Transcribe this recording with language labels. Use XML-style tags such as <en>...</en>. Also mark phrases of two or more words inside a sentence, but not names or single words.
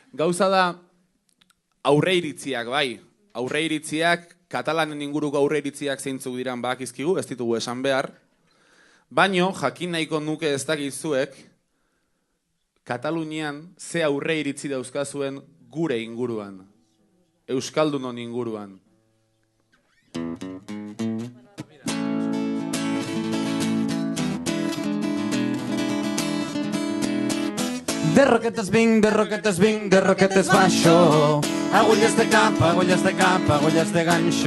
<eu>Gauza da aurreiritziak, bai. Aurreiritziak, katalanen inguruko aurreiritziak zeintzuk diran bakizkigu, ez ditugu esan behar. Baino, jakin nahiko nuke ez dakizuek, Katalunian ze aurreiritzi dauzkazuen gure inguruan. Euskaldunon inguruan.</eu> <ca>De roquetes vinc, de roquetes vinc, de roquetes baixo. Agulles de cap, agulles de cap, agulles de ganxo.</ca>